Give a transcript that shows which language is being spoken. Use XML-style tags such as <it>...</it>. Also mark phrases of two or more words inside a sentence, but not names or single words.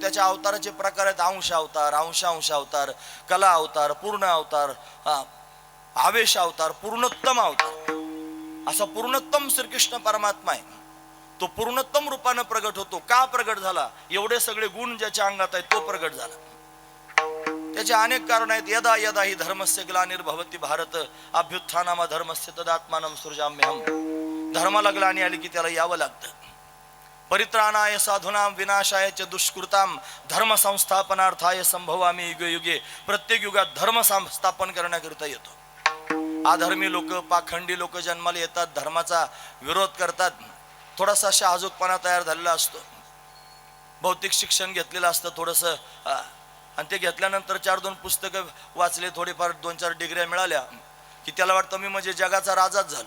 <mr>त्याच्या अवताराचे प्रकार आहेत. अंश अवतार, अंश अवतार, कला अवतार, पूर्ण अवतार, आवेश अवतार, पूर्णोत्तम अवतार. असा पूर्णोत्तम श्रीकृष्ण परमात्मा आहे. तो पूर्णोत्तम रूपानं प्रगट होतो. का प्रगट झाला? एवढे सगळे गुण ज्याच्या अंगात आहेत तो प्रगट झाला. त्याचे अनेक कारण आहेत.</mr> <sa>यदा यदा ही धर्मस्य ग्लानिर्भवति भारत अभ्युत्थानामा धर्मस्य तदात्मानं सृजाम्यहम.</sa> <mr>धर्माला ग्लानी आली की त्याला यावं लागतं.</mr> <sa>परित्राणाय साधूनां विनाशाय च दुष्कृतां धर्म संस्थापनार्थाय संभवामी युगे युगे.</sa> <mr>प्रत्येक युगात धर्म स्थापन करण्याकरिता येतो. अधर्मी लोक, पाखंडी लोक जन्माला येतात, धर्माचा विरोध करतात. थोडासा शहाजूकपणा तयार झालेला असतो. भौतिक शिक्षण घेतलेलं असतं थोडंसं, आणि ते घेतल्यानंतर 4-2 पुस्तकं वाचले, थोडेफार 2-4 डिग्र्या मिळाल्या की त्याला वाटतं मी म्हणजे जगाचा राजाच झालो.</mr>